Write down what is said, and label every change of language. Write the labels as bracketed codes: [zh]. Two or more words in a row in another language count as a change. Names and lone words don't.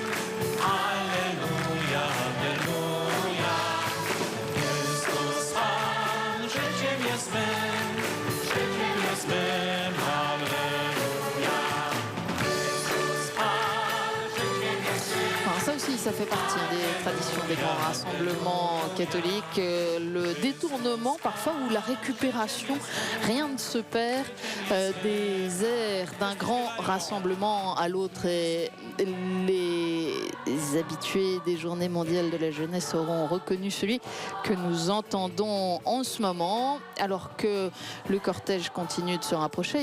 [pl] Alleluja, alleluja. Chrystus Pan, życiem jest mym. Życiem jest mym, alleluja. Chrystus Pan, życiem jest mym. [fr] Enfin, ça aussi, ça fait partie des traditions des grands rassemblements catholiques. Le détournement parfois ou la récupération, rien ne se perd des airs d'un grand rassemblement à l'autre. Et les habitués des Journées mondiales de la jeunesse auront reconnu celui que nous entendons en ce moment, alors que le cortège continue de se rapprocher.